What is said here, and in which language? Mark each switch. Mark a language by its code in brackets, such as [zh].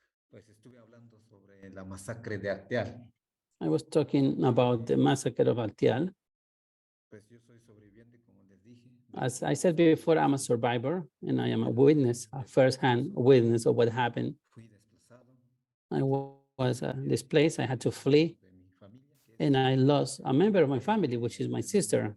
[es] Pues estuve hablando sobre la masacre de Acteal. [en] I was talking about the massacre of Acteal. [es] Pues yo soy sobreviviente, como les dije. [en] As I said before, I'm a survivor and I am a witness, a first-hand witness of what happened. [es] Fui desplazado [en] I was displaced, I had to flee, [es] de mi familia, que es [en] and I lost a member of my family, which is my sister.